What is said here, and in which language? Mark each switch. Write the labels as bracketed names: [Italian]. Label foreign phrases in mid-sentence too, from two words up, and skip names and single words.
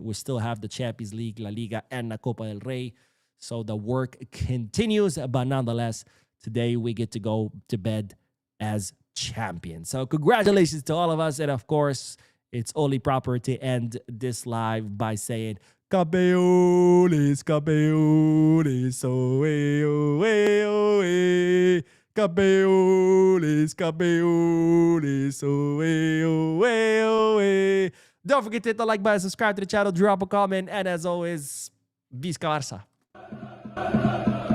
[English] We still have the Champions League, La Liga, and La Copa del Rey. So the work continues. But nonetheless, today we get to go to bed as champions. So congratulations to all of us. And of course, it's only proper to end this live by saying, [Spanish] Campeones, campeones, oe, oe, oe. Campeones, campeones, oe, oe, oe. [English] Don't forget to hit the like button, subscribe to the channel, drop a comment, and as always, [Catalan] Visca Barça.